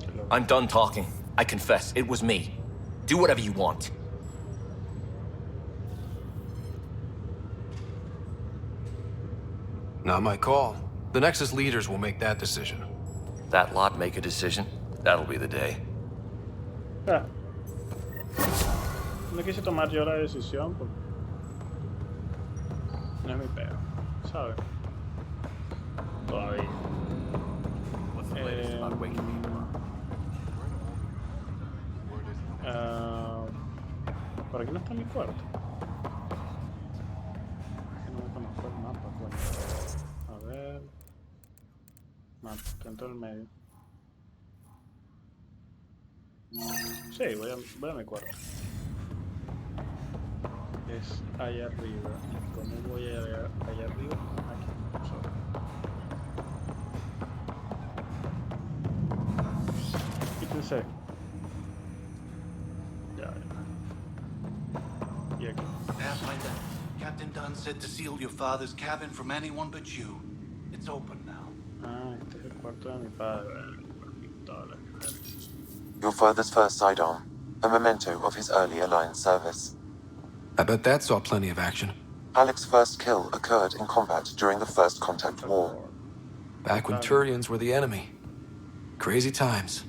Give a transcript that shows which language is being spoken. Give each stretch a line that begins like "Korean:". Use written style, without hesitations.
English: I'm done talking. I confess, it was me. Do whatever you want. Not my call. The Nexus leaders will make that decision. That lot make a decision. That'll be the day. Ah.
Spanish: No quise tomar yo la decisión porque no es mi peo, ¿sabes? Todavía.
English: What's the latest about waking people up?
Spanish: Por por aquí no está mi cuarto. Es que no me conozco el mapa, coño. A ver. Mapa, está en todo el medio. Sí, voy a mi cuarto. Es allá arriba. ¿Y cómo voy allá arriba? Aquí. Solo. Quítense. Ya. Y aquí.
English: Pathfinder, Captain Dunn said to seal your father's cabin from anyone but you. It's open now.
Spanish: Ah, este es el cuarto de mi padre. Pistola.
English: Your father's first sidearm, a memento of his earlier line service. I bet that saw plenty of action. Alex's first kill occurred in combat during the First Contact War. Back when Turians were the enemy. Crazy times.